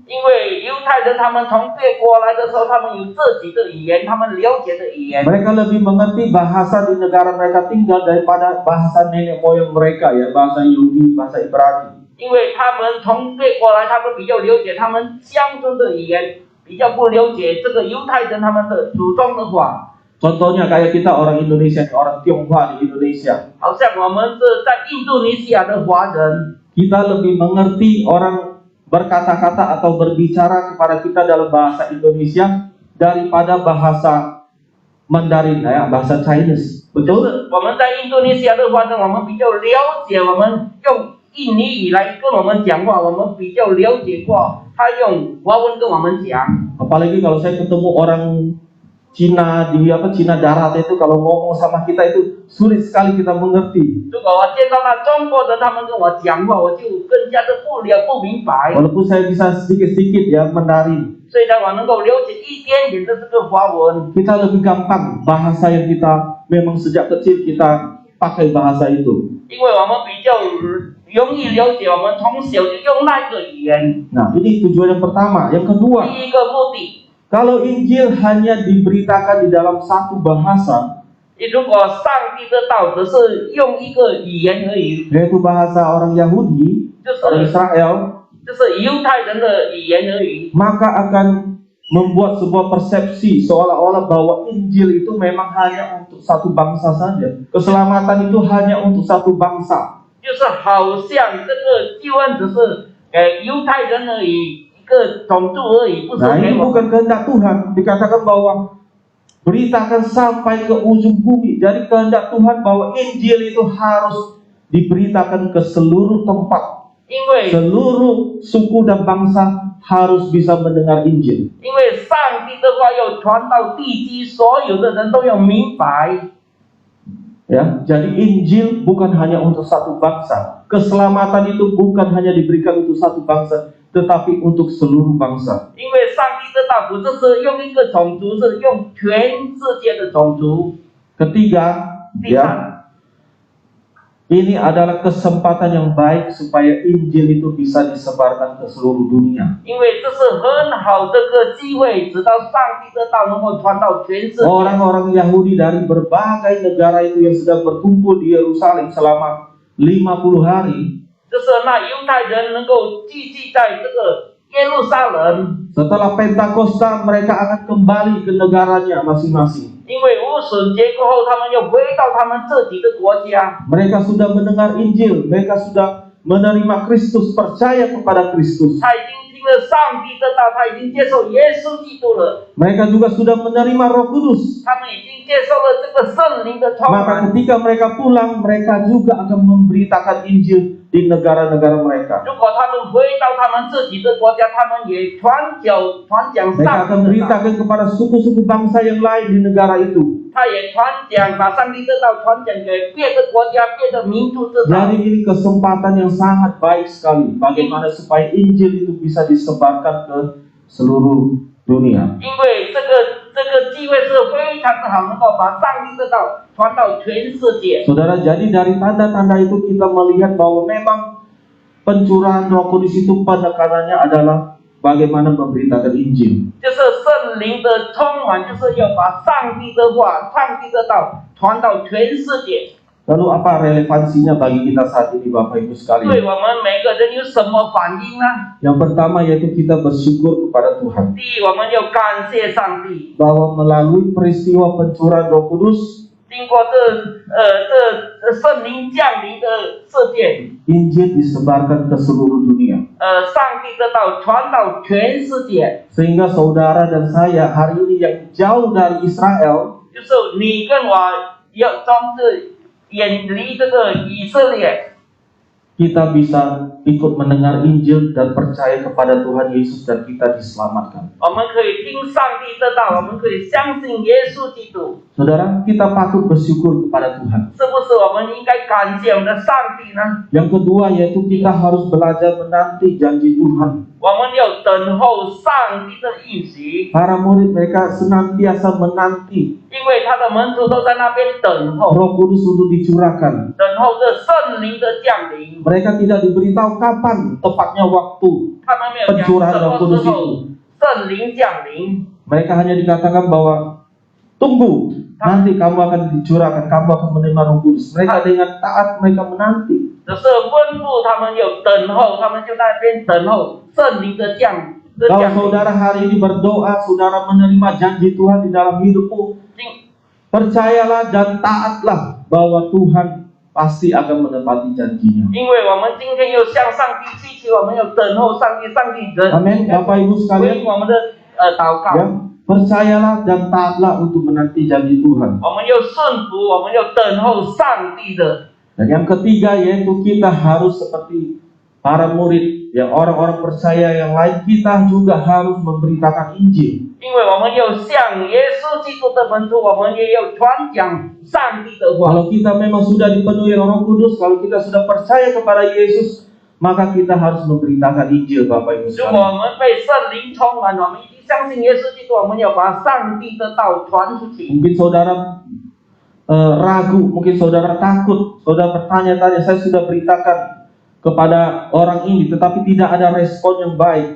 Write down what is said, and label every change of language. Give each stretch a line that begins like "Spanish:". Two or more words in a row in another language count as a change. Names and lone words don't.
Chinese: 因为犹太人他们从别国来的时候，他们有自己的语言，他们了解的语言。
Indonesian: Mereka lebih mengerti bahasa di negara mereka tinggal daripada bahasa nenek moyang mereka, ya, bahasa Yahudi, bahasa Ibrani.
Chinese: 因为他们从别国来，他们比较了解他们乡村的语言，比较不了解这个犹太人他们的祖宗的话。
Indonesian: Contohnya kayak kita orang Indonesia, orang Tionghoa di Indonesia.
Chinese: 好像我们是在印度尼西亚的华人，
Indonesian: Kita lebih mengerti orang berkata-kata atau berbicara kepada kita dalam bahasa Indonesia daripada bahasa Mandarin, ya, bahasa Chinese.
Chinese: 就
Indonesian: Betul?
Chinese: 是我们在印度尼西亚的华人，我们比较了解，我们用印尼语来跟我们讲话，我们比较了解过他用华文跟我们讲。
Indonesian: Apalagi kalau saya ketemu orang Cina di Cina darat itu, kalau ngomong sama kita itu sulit sekali kita mengerti.
Chinese: 如果我见到那中国人，他们跟我讲话，我就更加的不明白。
Indonesian: Walaupun saya bisa sedikit-sedikit ya Mandarin,
Chinese: 虽然我能够了解一点点的这个华文，
Indonesian: kita lebih gampang bahasa yang kita memang sejak kecil kita pakai bahasa itu.
Chinese: 因为我们比较容易了解，我们从小就用那个语言。
Indonesian: Nah, ini tujuan yang pertama. Yang kedua,
Chinese: 第一个目的，
Indonesian: kalau Injil hanya diberitakan di dalam satu bahasa,
Chinese: 如果上帝的道只是用一个语言而已，
Indonesian: yaitu bahasa orang Yahudi,
Chinese: 就
Indonesian: orang
Chinese: 是
Indonesian: Israel,
Chinese: 就是犹太人的语言而已，
Indonesian: maka akan membuat sebuah persepsi seolah-olah bahwa Injil itu memang hanya untuk satu bangsa saja. Keselamatan itu hanya untuk satu bangsa.
Chinese: 就是好像这个救恩只是给犹太人而已，一个种族而已，不是
Indonesian: Nah,
Chinese: 给
Indonesian: ini
Chinese: 我们。
Indonesian: bukan kehendak Tuhan. Dikatakan bahwa beritakan sampai ke ujung bumi. Jadi kehendak Tuhan bahwa Injil itu harus diberitakan ke seluruh tempat.
Chinese: 因为
Indonesian: Seluruh suku dan bangsa harus bisa mendengar Injil.
Chinese: 因为上帝的话要传到地基，所有的人都要明白。
Indonesian: Ya, jadi Injil bukan hanya untuk satu bangsa. Keselamatan itu bukan hanya diberikan untuk satu bangsa, tetapi untuk seluruh bangsa.
Chinese: 因为上帝的道不是用一个种族，是用全世界的种族。
Indonesian: Ketiga,
Chinese: 第
Indonesian: ya,
Chinese: 三，
Indonesian: ini adalah kesempatan yang baik supaya Injil itu bisa disebarkan ke seluruh dunia.
Chinese: 因为这是很好的个机会，直到上帝的道能够传到全世界。
Indonesian: Orang-orang Yahudi dari berbagai negara itu yang sedang berkumpul di Yerusalem selama 50 hari.
Chinese: 就是那犹太人能够聚集在这个耶路撒冷，
Indonesian: Setelah Pentakosta mereka akan kembali ke negaranya masing-masing.
Chinese: 因为无笋节过后，他们要回到他们自己的国家。
Indonesian: Mereka sudah mendengar Injil, mereka sudah menerima Kristus, percaya kepada Kristus.
Chinese: 他已经听了上帝的道，他已经接受耶稣基督了，
Indonesian: Mereka juga sudah menerima Roh Kudus.
Chinese: 他们已经接受了这个圣灵的充
Indonesian: Maka
Chinese: 满。
Indonesian: ketika mereka pulang, mereka juga akan memberitakan Injil di negara-negara mereka.
Chinese: 如果他们回到他们自己的国家，他们也传讲
Indonesian: Mereka
Chinese: 上
Indonesian: akan
Chinese: 帝的道，
Indonesian: memberitakan kepada suku-suku bangsa yang lain di negara itu.
Chinese: 他也把上帝的道传讲给别的国家、别的民族知道。
Indonesian: Jadi ini kesempatan yang sangat baik sekali. Bagaimana supaya Injil itu bisa disebarkan ke seluruh dunia.
Chinese: 因为这个机会是非常的好，能够把上帝的道传到全世界。
Indonesian: Saudara, jadi dari tanda-tanda itu kita melihat bahwa memang pencurahan Roh Kudus itu penekanannya adalah bagaimana memberitakan Injil.
Chinese: 就是圣灵的充满，就是要把上帝的话、上帝的道传到全世界。
Indonesian: Lalu apa relevansinya bagi kita saat ini Bapak Ibu
Chinese: 对
Indonesian: sekalian?
Chinese: 我们每个人有什么反应呢？
Indonesian: Yang pertama yaitu kita bersyukur kepada Tuhan
Chinese: 第一，我们要感谢上帝，
Indonesian: bahwa melalui peristiwa pencurahan Roh Kudus,
Chinese: 经过这圣灵降临的事件，
Indonesian: Injil disebarkan ke seluruh dunia.
Chinese: 上帝的道传到全世界，
Indonesian: Sehingga saudara dan saya hari ini yang jauh dari Israel,
Chinese: 就是你跟我要装是远离这个以色列。
Indonesian: kita bisa ikut mendengar Injil dan percaya kepada Tuhan Yesus dan kita diselamatkan.
Chinese: 我们可以听上帝的道，我们可以相信耶稣基督，
Indonesian: Saudara, kita patut bersyukur kepada Tuhan.
Chinese: 是不是我们应该感谢我们的上帝呢？
Indonesian: Yang kedua yaitu kita harus belajar menanti janji Tuhan.
Chinese: 我们要等候上帝的应许，
Indonesian: Para murid mereka senantiasa menanti
Chinese: 因为他的门徒都在那边等候，
Indonesian: Roh Kudus untuk dicurahkan.
Chinese: 等候这圣灵的降临。
Indonesian: Mereka tidak diberitahu kapan tepatnya waktu
Chinese: 他们没有讲
Indonesian: pencurahan
Chinese: 什
Indonesian: Roh
Chinese: 么
Indonesian: Kudus
Chinese: 时候
Indonesian: itu.
Chinese: 圣灵降临，
Indonesian: Mereka hanya dikatakan bahwa tunggu, nanti kamu akan dicurahkan, kamu akan menerima Roh Kudus. Mereka dengan taat mereka menanti.
Chinese: 只是吩咐他们要等候，他们就在那边等候圣灵的降
Indonesian: Kalau
Chinese: 临。
Indonesian: saudara hari ini berdoa, saudara menerima janji Tuhan di dalam hidupmu,
Chinese: 今
Indonesian: percayalah dan taatlah bahwa Tuhan pasti akan menepati janjinya.
Chinese: 因为我们今天要向上帝祈求，我们要等候上帝，上帝人
Indonesian: Amin, Bapak Ibu
Chinese: 回
Indonesian: sekalian.
Chinese: 应我们的祷告。
Indonesian: Ya, percayalah dan taatlah untuk menanti janji Tuhan.
Chinese: 我们要顺服，我们要等候上帝的。
Indonesian: Dan yang ketiga yaitu kita harus seperti para murid, yang orang-orang percaya yang lain, kita juga harus memberitakan Injil.
Chinese: 因为我们要像耶稣基督的门徒，我们也要传讲上帝的话。
Indonesian: Kalau kita memang sudah dipenuhi Roh Kudus, kalau kita sudah percaya kepada Yesus, maka kita harus memberitakan Injil, Bapak Ibu
Chinese: 如果
Indonesian: sekalian.
Chinese: 我们被圣灵充满，我们已经相信耶稣基督，我们要把上帝的道传出去。
Indonesian: Mungkin saudara ragu, mungkin saudara takut, saudara bertanya-tanya, saya sudah beritakan kepada orang ini, tetapi tidak ada respon yang baik.